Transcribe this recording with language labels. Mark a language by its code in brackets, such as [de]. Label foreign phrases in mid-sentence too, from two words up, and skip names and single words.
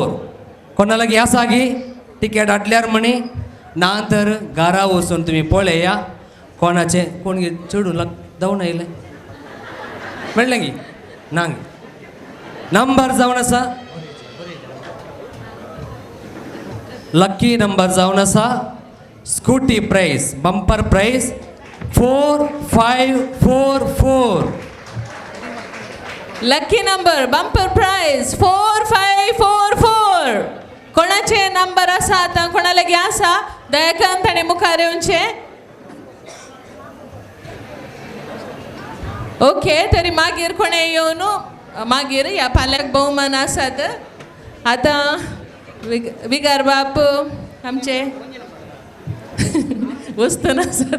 [kok] कोणा लागीं आसा गी टिकेट हाडल्यार म्हणी ना तर घरा वचून तुमी पळया कोणाचे कोण चेडूं जावन आयलें मेळ्ळें गी ना गी नंबर जावन आसा [en] lucky number [kok] जावन आसा [en] scooty prize bumper prize [kok] 4544. [en] lucky number bumper prize [kok] 4544. कोणाचे नंबर आसा आतां कोणा लागीं आसा दया करून ताणें मुखार येवचें. ओके तरी मागीर कोणें येवन मागीर ह्या फाल्यांक भोवमान आसात. आतां विगार बाप आमचे वस्तून आसात.